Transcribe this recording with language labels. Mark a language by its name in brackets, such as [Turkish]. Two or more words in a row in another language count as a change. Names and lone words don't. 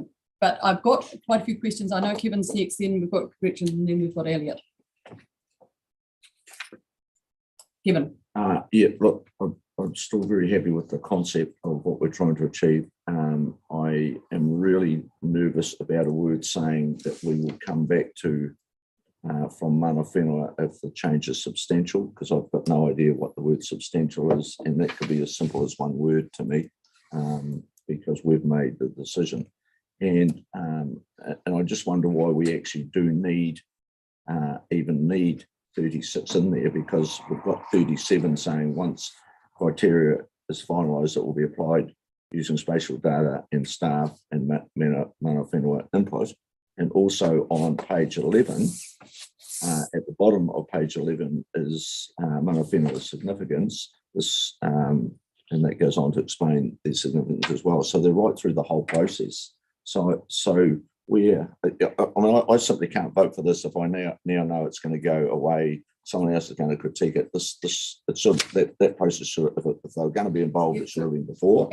[English] But I've got quite a few questions. I know Kevin's next, then we've got Richard, and then we've got Elliot. Kevin. Yeah, look, I'm still very happy with the concept of what we're trying to achieve. I am really nervous about a word saying that we will come back to from [Māori] mana whenua [English] if the change is substantial, because I've got no idea what the word substantial is, and that could be as simple as one word to me, because we've made the decision. And I just wonder why we actually do need 36 in there, because we've got 37 saying once criteria is finalised, it will be applied using spatial data and staff and [Māori] mana whenua [English] input. And also on page 11, at the bottom of page 11 is [Māori] mana whenua [English] significance, and that goes on to explain their significance as well. So they're right through the whole process. So I simply can't vote for this if I now know it's going to go away. Someone else is going to critique it. That process should, if they're going to be involved, it should have been before.